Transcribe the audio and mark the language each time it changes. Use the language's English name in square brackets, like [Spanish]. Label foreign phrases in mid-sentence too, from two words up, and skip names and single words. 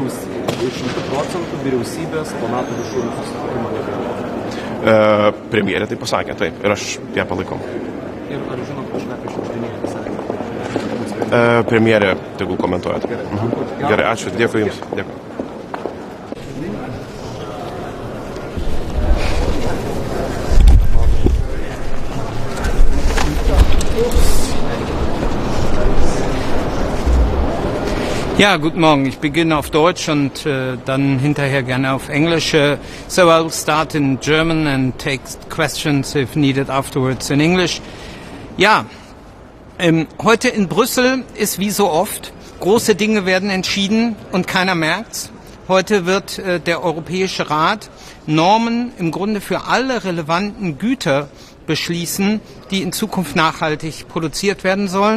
[Lithuanian] 100% vyriausybės po NATO viršūnių susitikimo negalvoja. Premjerė tai pasakė, taip, ir aš ją palaikau. Ir ar žinot kažką apie šiandieninį pasakymą? Premjerė tegul komentuoja. Gerai, ačiū, dėkui Jums. Dėkui. [German] Ja, guten Morgen. Ich beginne auf Deutsch und dann hinterher gerne auf Englisch. [English] So I'll start in German and take questions if needed afterwards in English. [German] Ja, heute in Brüssel ist wie so oft, große Dinge werden entschieden und keiner merkt's. Heute wird der Europäische Rat Normen im Grunde für alle relevanten Güter beschließen, die in Zukunft nachhaltig produziert werden sollen.